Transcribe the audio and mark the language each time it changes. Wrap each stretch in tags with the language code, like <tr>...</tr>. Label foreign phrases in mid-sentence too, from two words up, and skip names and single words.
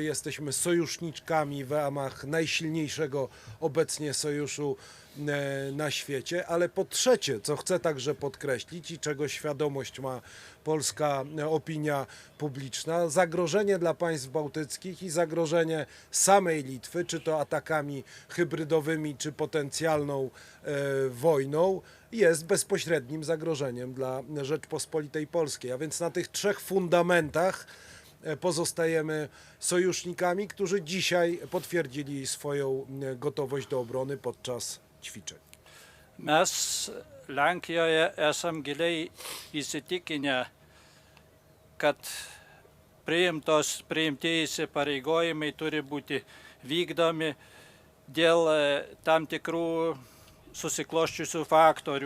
<pl>Jesteśmy sojuszniczkami w ramach najsilniejszego obecnie sojuszu na świecie, ale po trzecie, co chcę także podkreślić i czego świadomość ma polska opinia publiczna, zagrożenie dla państw bałtyckich i zagrożenie samej Litwy, czy to atakami hybrydowymi, czy potencjalną wojną, jest bezpośrednim zagrożeniem dla Rzeczpospolitej Polskiej. A więc na tych trzech fundamentach pozostajemy sojusznikami, którzy dzisiaj potwierdzili swoją gotowość do obrony podczas ćwiczeń.</pl> <lt>Mes Lenkijoje esam giliai įsitikinę, kad priimti įsipareigojimai turi būti vykdomi dėl tam tikrų susikloščiusių faktorių.</lt>